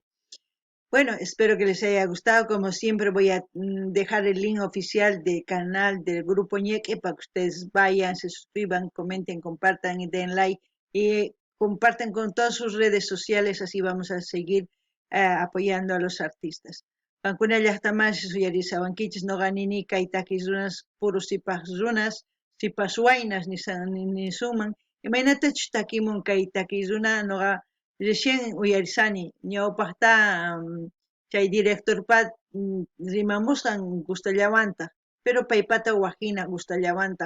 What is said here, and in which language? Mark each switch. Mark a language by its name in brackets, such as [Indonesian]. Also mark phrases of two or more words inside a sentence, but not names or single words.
[Spanish] Bueno, espero que les haya gustado. Como siempre voy a dejar el link oficial del canal del Grupo Ñeque para que ustedes vayan, se suscriban, comenten, compartan y den like y compartan con todas sus redes sociales, así vamos a seguir apoyando a los artistas. [Quechua] Pankuna llaqtamanshi suyarisawankichis noqanini kay takis runas puro sipaq runas, sipas waynas nisuman, imaynatachus takimun kay takis runa noqa recién uyarisani ñawpaqta chay directorpa rimamusqan gustallawanta, pero paypata waqhina gustallawanta.